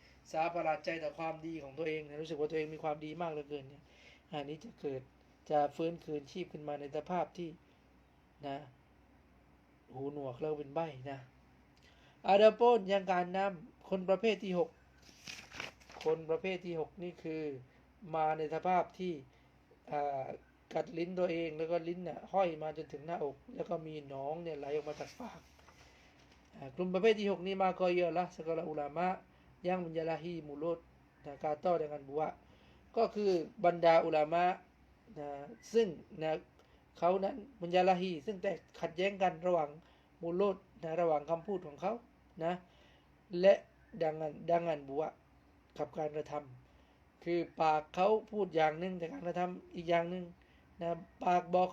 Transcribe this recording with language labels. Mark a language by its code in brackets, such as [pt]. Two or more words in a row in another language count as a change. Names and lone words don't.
[th] สาประหลาดใจต่อความดีของตัวเองรู้สึกว่าตัวเองมีความดีมากเหลือเกินเนี่ยอันนี้จะฟื้นคืนชีพขึ้นมาในสภาพที่นะหูหนวกแล้วเป็นใบ้นะอาดาโปนยังการนำคนประเภทที่6คนประเภทที่6นี่คือมาในสภาพที่กัดลิ้นตัวเองแล้วก็ลิ้นน่ะห้ อยมาจนถึงหน้าอกแล้วก็มีหนองเนี่ยไหลออกมาจากปากกลุ่มประเภทที่6นี้มาก็เยอะละสกลอุลามะ [ms] yang menyalahi mulut kata dengan buat [th] ก็คือบรรดาอุลามะนะซึ่งนะเขานั้นมุญญาลาฮีซึ่งแต่ขัด แย้งกันระหว่างมูลดนะระหว่างคำพูดของเขานะและดังงานบัวกับการกระทำคือปากเขาพูดอย่างหนึ่งแต่การกระทำอีกอย่างหนึ่งนะปากบอก